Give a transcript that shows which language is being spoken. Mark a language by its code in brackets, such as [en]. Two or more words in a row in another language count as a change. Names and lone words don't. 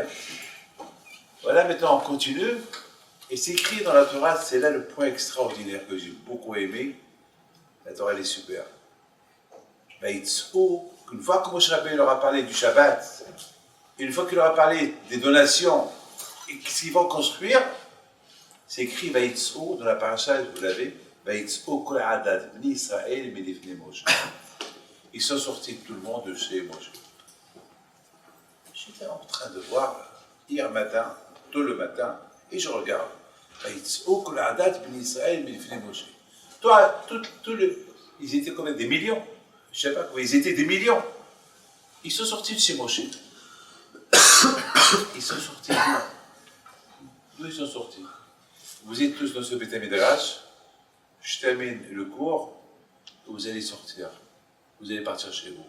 [fr] Voilà, maintenant on continue, et c'est écrit dans la Torah, c'est là le point extraordinaire que j'ai beaucoup aimé. La Torah, elle est super. Une fois que Moshe Rabbeinu leur a parlé du Shabbat, une fois qu'il leur a parlé des donations, et qu'est-ce qu'ils vont construire, c'est écrit Vaïtso dans la paracha, vous l'avez, [he] ויצאו כל עדת בני ישראל מלפני משה. [fr] Ils sont sortis tout le monde de chez Moshe. J'étais en train de voir hier matin, tôt le matin, et je regarde [he] ויצאו כל עדת בני ישראל מלפני משה. [fr] Toi, ils étaient combien? Des millions? Je ne sais pas, ils étaient des millions. Ils sont sortis de chez Moshe. Ils sont sortis d'où ils sont sortis? Vous êtes tous dans ce [he] בית המדרש, [fr] je termine le cours, vous allez sortir, vous allez partir chez vous.